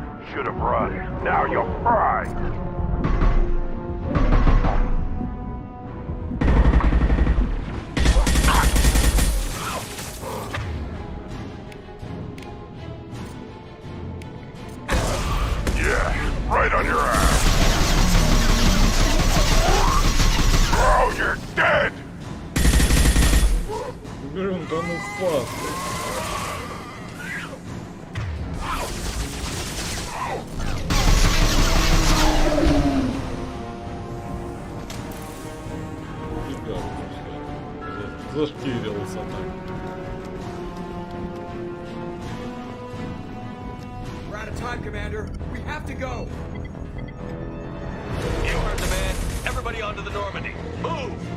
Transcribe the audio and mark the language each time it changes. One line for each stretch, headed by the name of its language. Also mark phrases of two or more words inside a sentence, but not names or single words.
English: should have run. Now you're fried. Yeah, right on your ass. Oh, you're dead.
Russian: Блин, да ну фас. Зашкирился так.
English: We're out of time, Commander. We have to go. You heard the man. Everybody onto the Normandy. Move!